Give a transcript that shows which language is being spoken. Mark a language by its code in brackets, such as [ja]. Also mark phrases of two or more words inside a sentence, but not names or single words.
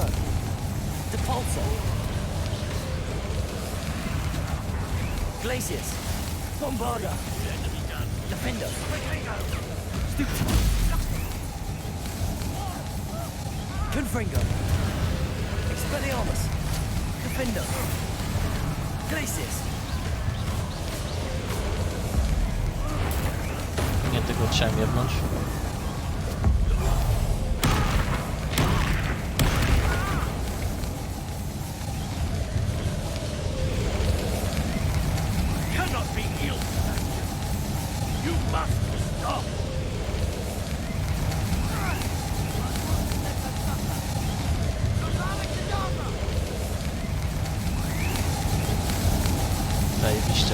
[en] Depulso. Glacius. Bombarda. Defendo. Stupefy. Confringo. Expelliarmus. Defendo. Glacius. [pl] Nie, tego chciałem jebnąć. [en] Cannot be healed, Sebastian. You must stop. [pl] Zajebiście.